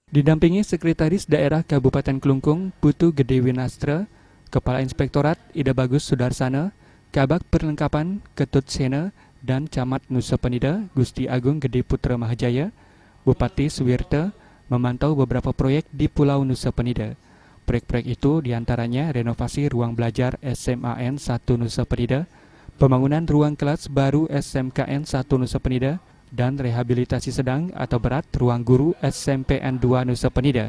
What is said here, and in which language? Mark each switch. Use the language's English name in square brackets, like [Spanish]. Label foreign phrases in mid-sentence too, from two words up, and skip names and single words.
[Indonesian] Didampingi Sekretaris Daerah Kabupaten Klungkung Putu Gede Winastra, Kepala Inspektorat Ida Bagus Sudarsana, Kabag Perlengkapan Ketut Sena, dan Camat Nusa Penida Gusti Agung Gede Putra Mahajaya, Bupati Suwirta memantau beberapa proyek di Pulau Nusa Penida. Proyek-proyek itu diantaranya renovasi ruang belajar SMAN 1 Nusa Penida, pembangunan ruang kelas baru SMKN 1 Nusa Penida, dan rehabilitasi sedang atau berat ruang guru SMPN 2 Nusa Penida.